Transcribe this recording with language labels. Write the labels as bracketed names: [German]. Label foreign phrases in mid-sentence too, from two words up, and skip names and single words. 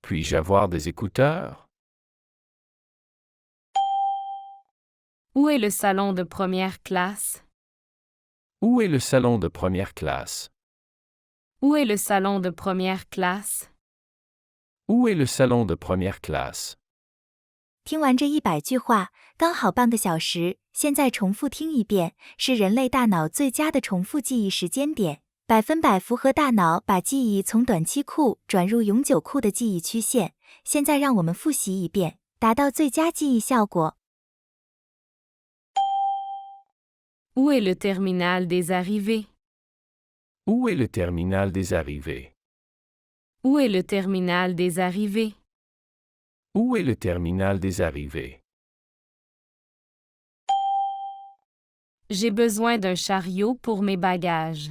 [French] Puis-je avoir des écouteurs? Où est le salon de première classe? Où est le salon de première classe? Où est le salon de première classe? Où est le salon de première classe? [Chinese] 听完这100句话，刚好半个小时，现在重复听一遍，是人类大脑最佳的重复记忆时间点，100%符合大脑把记忆从短期库转入永久库的记忆曲线。现在让我们复习一遍，达到最佳记忆效果。 [French] Où est le terminal des arrivées? Où est le terminal des arrivées? Où est le terminal des arrivées? Où est le terminal des arrivées? J'ai besoin d'un chariot pour mes bagages.